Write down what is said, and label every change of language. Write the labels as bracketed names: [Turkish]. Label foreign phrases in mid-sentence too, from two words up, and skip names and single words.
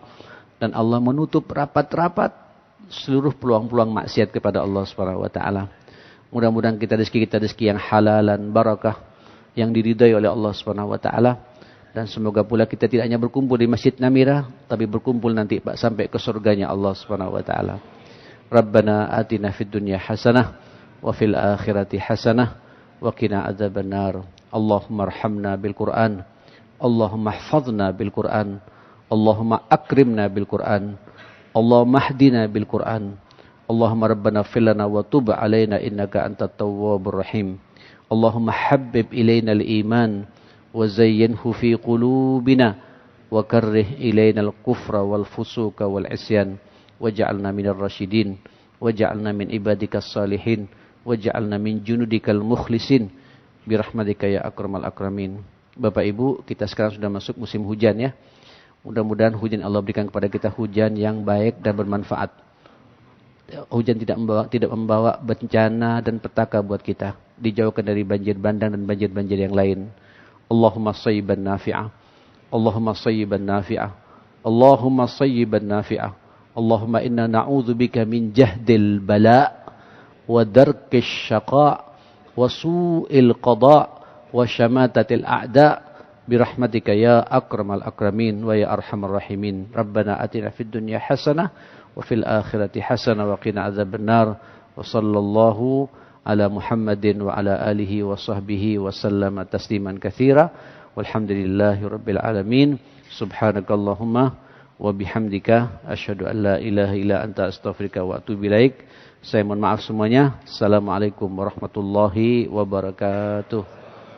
[Indonesian] Dan Allah menutup rapat-rapat seluruh peluang-peluang maksiat kepada Allah [Arabic] سبحانه وتعالى. [Indonesian] Mudah-mudahan kita rezeki yang [Arabic] حلالا بركة, [Indonesian] yang diridai oleh Allah [Arabic] سبحانه وتعالى. [Indonesian] Dan semoga pula kita tidak hanya berkumpul di Masjid Namira, tapi berkumpul nanti, Pak, sampai ke surganya Allah [Arabic] سبحانه وتعالى. ربنا آتنا في الدنيا حسنة وفي الآخرة حسنة وقنا عذاب النار. اللهم ارحمنا بالقرآن. اللهم احفظنا بالقرآن. اللهم أكرمنا بالقرآن. اللهم اهدنا بالقرآن. اللهم ربنا اغفر لنا وتب علينا إنك أنت التواب الرحيم. اللهم حبب إلينا الإيمان وزينه في قلوبنا وكره إلينا الكفر والفسوق والعصيان واجعلنا من الراشدين واجعلنا من عبادك الصالحين واجعلنا من جنودك المخلصين برحمتك يا أكرم الأكرمين. [Indonesian] Bapak Ibu, kita sekarang sudah masuk musim hujan ya. Mudah-mudahan hujan Allah berikan kepada kita hujan yang baik dan bermanfaat. Hujan tidak membawa bencana dan petaka buat kita. Dijauhkan dari banjir bandang dan banjir-banjir yang lain. [Arabic] اللهم صيبا نافعا. اللهم صيبا نافعا. اللهم صيبا نافعا. اللهم إنا نعوذ بك من جهد البلاء ودرك الشقاء وسوء القضاء وشماتة الأعداء برحمتك يا أكرم الأكرمين ويا أرحم الراحمين. ربنا آتنا في الدنيا حسنة وفي الآخرة حسنة وقنا عذاب النار. وصلى الله على محمد وعلى آله وصحبه وسلم تسليما كثيرا. والحمد لله رب العالمين. سبحانك اللهم وبحمدك أشهد أن لا إله إلا أنت أستغفرك وأتوب إليك. [Indonesian] Saya mohon maaf semuanya. [Arabic] السلام عليكم ورحمة الله وبركاته.